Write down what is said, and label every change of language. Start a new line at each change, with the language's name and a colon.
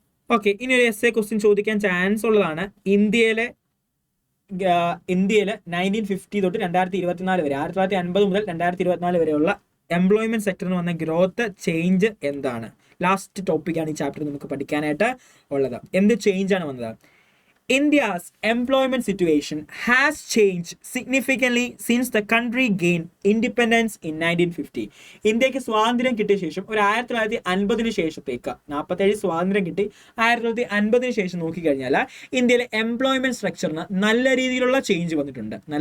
Malayalam: Okay, ഇനി ഒരു essay question ചോദിക്കാൻ ചാൻസ് ഉള്ളതാണ്. ഇന്ത്യയിലെ ഇന്ത്യയിൽ 1950 തൊട്ട് 2024 വരെ 1950 മുതൽ 2024 വരെയുള്ള എംപ്ലോയ്മെന്റ് സെക്ടറിന് വന്ന ഗ്രോത്ത് ചേഞ്ച് എന്താണ്? ലാസ്റ്റ് ടോപ്പിക്കാണ് ഈ ചാപ്റ്റർ നമുക്ക് പഠിക്കാനായിട്ട് ഉള്ളത്. എന്ത് ചേഞ്ച് ആണ് വന്നത്?
English: India's employment situation has changed significantly since the country gained independence in 1950.
Malayalam: ഇന്ത്യക്ക് സ്വാതന്ത്ര്യം കിട്ടിയ ശേഷം ഒരു 1950 ശേഷത്തേക്ക് 47 സ്വാതന്ത്ര്യം കിട്ടി 1950 ശേഷം നോക്കിക്കഴിഞ്ഞാൽ ഇന്ത്യയിലെ എംപ്ലോയ്മെന്റ് സ്ട്രക്ചറിന് നല്ല രീതിയിലുള്ള ചേഞ്ച് വന്നിട്ടുണ്ട്.